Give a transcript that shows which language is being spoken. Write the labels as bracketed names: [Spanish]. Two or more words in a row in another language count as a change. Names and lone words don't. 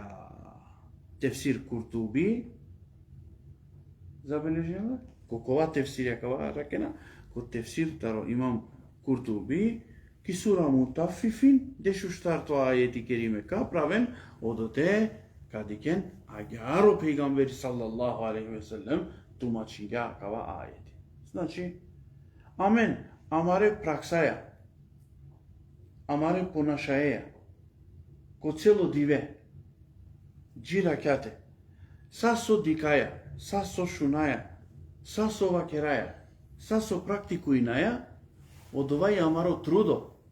[Romany] Тефсир Куртуби, забележено, кокова тефсир јакава ракена, ко тефсир таро имам Куртуби, ки сура мутаффифин, дешу штарто ајети кериме ка правен, одоте кадикен аѓаро пегамбери [Arabic] صلى الله عليه وسلم, [Romany] тумачиња акава ајети. Значи, амен, амаре праксаја, амаре понашаеја, ко цело диве, џиракјате, са со дикаја, са со шунаја, са со вакераја, са со практикуинаја, од овај амаро трудо.